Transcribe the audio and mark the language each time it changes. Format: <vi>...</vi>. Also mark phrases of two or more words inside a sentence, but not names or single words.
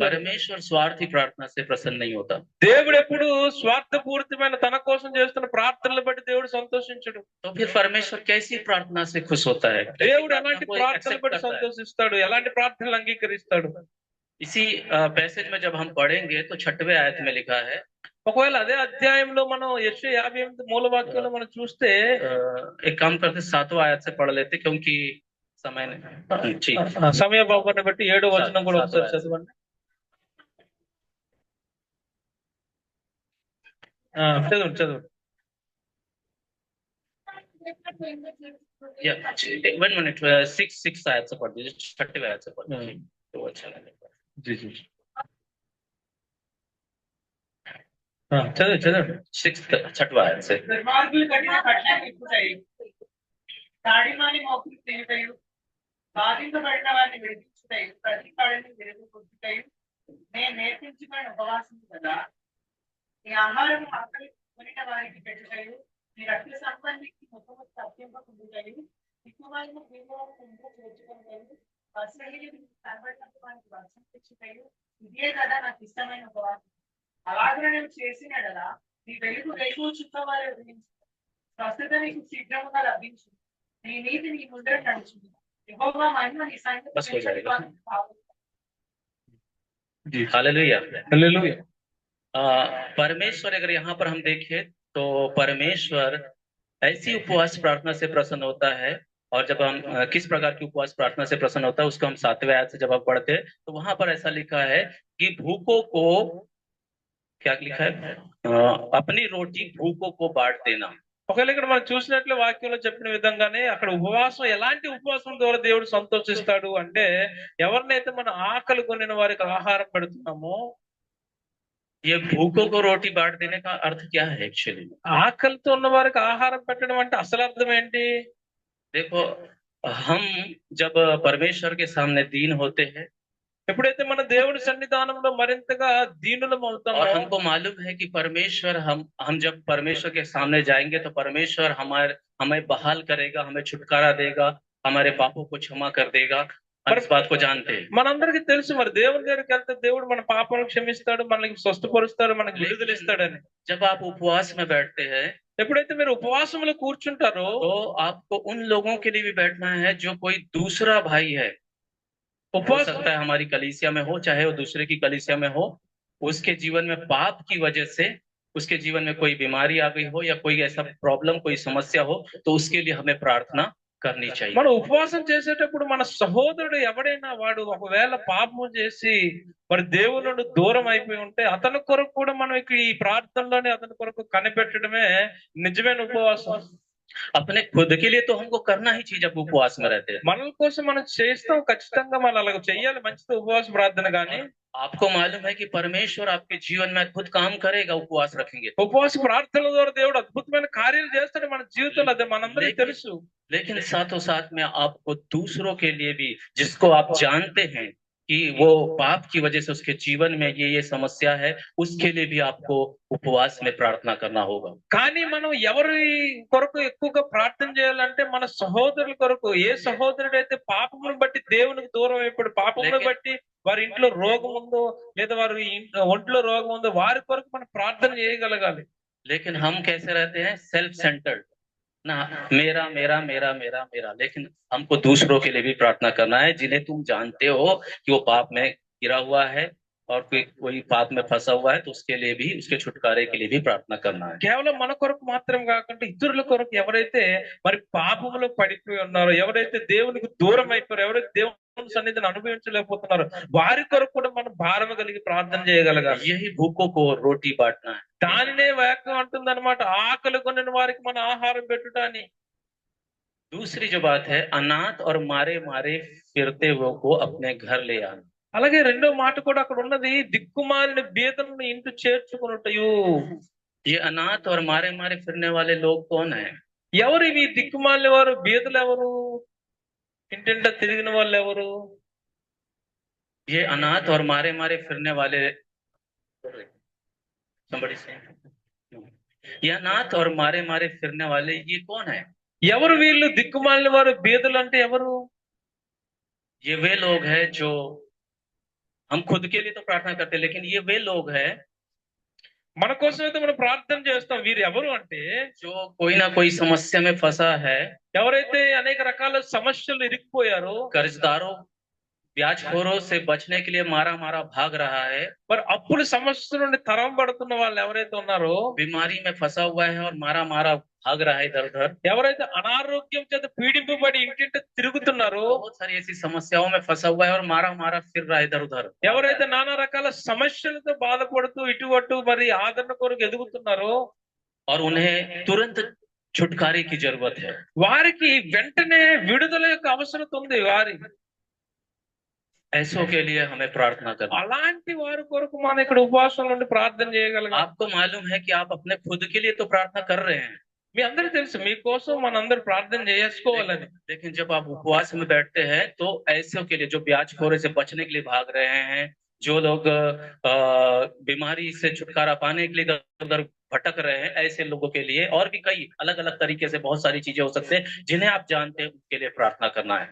<hi>परमेश्वर स्वार्थी प्रार्थना से प्रसन्न नहीं होता।</hi> <te>దేవుడు ఎప్పుడు స్వార్థపూరితమైన తన కోసం చేస్తున్న ప్రార్థనలు బట్టి దేవుడు సంతోషించడు.</te> <hi>तो फिर परमेश्वर कैसी प्रार्थना से खुश होता है?</hi> <te>దేవుడు ఎలాంటి को ప్రార్థనలు accept బట్టి</te> <hi>करता है।</hi> <te>సంతోషిస్తాడు, ఎలాంటి ప్రార్థనలు అంగీకరిస్తాడు?</te> <hi>इसी पैसेज में जब हम पढ़ेंगे तो 6वें आयत में लिखा है,</hi> <te>ఒకవేళ అదే అధ్యాయంలో మనం యెషయా 58 మూల వాక్యంలో మనం చూస్తే</te> <hi>एक काम करते 7वां आयत से पढ़ लेते क्योंकि समय नहीं। ठीक,</hi> <te>సమయ భావాన్ని బట్టి 7వ వచనం కూడా ఒకసారి చదవండి. చదవండి చదవండి.</te> <hi>या 1 मिनट, 6 आयत से पढ़ दीजिए, 6वें आयत से पढ़ दीजिए तो अच्छा लगेगा। जी जी</hi> <te>చదవండి చదవండి.</te> <hi>6वां आयत से।</hi> <te>దుర్మార్గులు కట్టిన కట్నం ఎక్కుతాయి, తాడిమాని మోపులు తిరుగుతాయి, బాధింపబడిన వారిని విడిపించుతాయి, ప్రతి కాడిని విరుగుతాయి. నేను నేర్పించుకున్న ఉపవాసం కదా, నీ ఆహారం ఆకలి కొనిన వారికి పెట్టుతాయి, నీ రక్త సంబంధికి ముఖము తప్పింపకుంటాయి, దిక్కుమాలిన దీవులను చేర్చుకుంటాయి, అసహ్యులు కనబడినట్టు వారికి వర్షం తెచ్చుతాయి. ఇదే కదా నాకు ఇష్టమైన ఉపవాసం. అలాగే నేను చేసిన కదా నీ వెలుగు రేపు చుక్క వారి ఉదయించు, స్వస్థత నీకు శీఘ్రముగా లభించు, నీ నీతి నీ ముందర నడుచుంది, యెహోవా మహిమ నీ</te> <hi>बस हो जाएगा। जी हालेलुया। हालेलुया। परमेश्वर अगर यहाँ पर हम देखें तो परमेश्वर ऐसी उपवास प्रार्थना से प्रसन्न होता है। और जब हम किस प्रकार की उपवास प्रार्थना से प्रसन्न होता है उसको हम 7वें आयत से जब आप पढ़ते हैं तो वहां पर ऐसा लिखा है कि भूखों को, क्या लिखा है, अपनी रोटी भूखों को बांट देना।</hi> <te>ఒకవేళ ఇక్కడ మనం చూసినట్లు వాక్యంలో చెప్పిన విధంగానే అక్కడ ఉపవాసం, ఎలాంటి ఉపవాసం ద్వారా దేవుడు సంతోషిస్తాడు అంటే ఎవరినైతే మనం ఆకలి కొనిన వారికి ఆహారం పెడుతున్నామో.</te> <hi>ये भूखों को रोटी बांट देने का अर्थ क्या है एक्चुअली?</hi> <te>ఆకలితో ఉన్న వారికి ఆహారం పెట్టడం అంటే అసలు అర్థం ఏంటి?</te> <hi>देखो, हम जब परमेश्वर के सामने दीन होते हैं</hi> <te>ఎప్పుడైతే మన దేవుని సన్నిధానంలో మరింతగా దీనులం और అవుతామో,</te> <hi>हमको मालूम है कि परमेश्वर, हम जब परमेश्वर के सामने जाएंगे तो परमेश्वर हमें बहाल करेगा, हमें छुटकारा देगा, हमारे पापों को क्षमा कर देगा, हम इस बात को जानते हैं।</hi> <te>మనందరికీ తెలుసు మరి దేవుని దగ్గరికి వెళ్తే దేవుడు మన పాపాలను క్షమిస్తాడు, మనకి స్వస్థపరుస్తాడు, మనకి విడుదల ఇస్తాడని.</te> <hi>जब आप उपवास में बैठते हैं</hi> <te>ఎప్పుడైతే మీరు ఉపవాసంలో కూర్చుంటారో</te> <hi>तो आपको उन लोगों के लिए भी बैठना है जो कोई दूसरा भाई है, हो ఉపవాసం सकता है हमारी कलीसिया में हो, चाहे वो दूसरे की कलीसिया में हो, उसके जीवन में पाप की वजह से उसके जीवन में कोई बीमारी आ गई हो या कोई ऐसा प्रॉब्लम, कोई समस्या हो, तो उसके लिए हमें प्रार्थना करनी चाहिए।</hi> <te>మనం ఉపవాసం చేసేటప్పుడు మన సహోదరుడు ఎవడైనా వాడు ఒకవేళ పాపము చేసి మరి దేవుని నుండి దూరం అయిపోయి ఉంటే అతని కొరకు కూడా మనం ఇక్కడ ఈ ప్రార్థనలోనే అతని కొరకు కనిపెట్టడమే నిజమైన ఉపవాసం.</te> <hi>अपने खुद के लिए तो हमको करना ही चाहिए जब उपवास में रहते हैं।</hi> <te>మన కోసం మనం చేస్తాం, ఖచ్చితంగా మనం అలాగ చెయ్యాలి, మంచిది ఉపవాస ప్రార్థన. కానీ</te> <hi>आपको मालूम है कि परमेश्वर आपके जीवन में अद्भुत काम करेगा उपवास रखेंगे,</hi> <te>ఉపవాస ప్రార్థనల ద్వారా దేవుడు అద్భుతమైన కార్యాలు చేస్తాడు మన జీవితంలో, అదే మనందరికీ తెలుసు.</te> <hi>लेकिन साथों साथ में आपको दूसरों के लिए भी, जिसको आप जानते हैं कि वो पाप की वजह से उसके जीवन में ये समस्या है, उसके लिए भी आपको उपवास में प्रार्थना करना होगा।</hi> <te>కానీ మనం ఎవరి కొరకు ఎక్కువగా ప్రార్థన చేయాలంటే మన సహోదరుల కొరకు. ఏ సహోదరుడైతే పాపమును బట్టి దేవునికి దూరం అయిపోయి, పాపమును బట్టి వారి ఇంట్లో రోగం ఉందో లేదా వారి ఒంట్లో రోగం ఉందో వారి కొరకు మనం ప్రార్థన చేయగలగాలి.</te> <hi>लेकिन हम कैसे रहते हैं?</hi> <en>self centered</en> <hi>ना, मेरा मेरा मेरा मेरा मेरा। लेकिन हमको दूसरों के लिए भी प्रार्थना करना है, जिन्हें तुम जानते हो कि वो पाप में गिरा हुआ है और कोई पाप में फंसा हुआ है, तो उसके लिए भी, उसके छुटकारे के लिए भी प्रार्थना करना है।</hi> <te>కేవలం మన కొరకు మాత్రం కాకుండా ఇతరుల కొరకు ఎవరైతే మరి పాపములో పడిపోయి ఉన్నారో, ఎవరైతే దేవునికి దూరం అయిపోయారో, ఎవరైతే దేవుని సన్నిధిని అనుభవించలేకపోతున్నారో వారి కొరకు కూడా మనం భారం కలిగి ప్రార్థన చేయగలగాలి.</te> <hi>यही भूखों को रोटी बांटना है।</hi> <te>దానినే వాక్యం అంటుంది అనమాట, ఆకలి కొనిన వారికి మన ఆహారం పెట్టుట అని.</te> <hi>दूसरी जो बात है, अनाथ और मारे मारे फिरते हुए को अपने घर ले आना।</hi> <te>అలాగే రెండో మాట కూడా అక్కడ ఉన్నది, దిక్కుమాలిన బీదలను ఇంటి చేర్చుకున్నటయు.</te> <hi>ये अनाथ और मारे मारे फिरने वाले लोग कौन है?</hi> <te>ఎవరు ఇవి దిక్కుమాలిన వారు? బీదలు ఎవరు? ఇంటింట తిరిగిన వాళ్ళు ఎవరు?</te> <hi>ये अनाथ और मारे मारे फिरने वाले,</hi> <en>somebody say,</en> <hi>ये अनाथ और मारे मारे फिरने वाले ये कौन है?</hi> <te>ఎవరు వీళ్ళు దిక్కుమాలిన వారు? బీదలు అంటే ఎవరు?</te> <hi>ये वे लोग हैं जो, हम खुद के लिए तो प्रार्थना करते हैं, लेकिन ये वे लोग हैं</hi> <te>మన కోసం అయితే మనం ప్రార్థన చేస్తాం. వీరు ఎవరు అంటే,</te> <hi>जो कोई ना कोई समस्या में फंसा है,</hi> <te>ఎవరైతే అనేక రకాల సమస్యలు ఇరుక్కుపోయారో,</te> <hi>कर्जदारों ब्याजखोरों से बचने के लिए मारा मारा भाग रहा है,</hi> <te>మరి అప్పుల సమస్య నుండి తరం పడుతున్న వాళ్ళు ఎవరైతే ఉన్నారో,</te> <hi>बीमारी में फंसा हुआ है और मारा मारा भाग रहा है इधर उधर,</hi> <te>ఎవరైతే అనారోగ్యం చేత పీడింపబడి ఇంటింట తిరుగుతున్నారో,</te> <hi>बहुत सारी ऐसी समस्याओं में फंसा हुआ है और मारा मारा फिर रहा है इधर उधर,</hi> <te>ఎవరైతే నానా రకాల సమస్యలతో బాధపడుతూ ఇటు అటు మరి ఆదరణ కొరకు ఎదుగుతున్నారో,</te> <hi>और उन्हें तुरंत छुटकारे की जरूरत है।</hi> <te>వారికి వెంటనే విడుదల యొక్క అవసరం ఉంది. వారి</te> <hi>ऐसों के लिए हमें प्रार्थना करना।</hi> <te>అలాంటి వారి కొరకు మనం ఇక్కడ ఉపవాసం నుండి ప్రార్థన చేయగలగాలి.</te> <hi>आपको मालूम है कि आप अपने खुद के लिए तो प्रार्थना कर रहे हैं,</hi> <te>మీ అందరికీ తెలుసు మీకోసం మనందరూ ప్రార్థన చేసుకోవాలని.</te> <hi>लेकिन जब आप उपवास में बैठते हैं तो ऐसों के लिए जो ब्याजखोरी से बचने के लिए भाग रहे हैं, जो लोग बीमारी से छुटकारा पाने के लिए इधर भटक रहे हैं, ऐसे लोगों के लिए और भी कई अलग अलग तरीके से बहुत सारी चीजें हो सकते हैं जिन्हें आप जानते हैं, उनके लिए प्रार्थना करना है।</hi>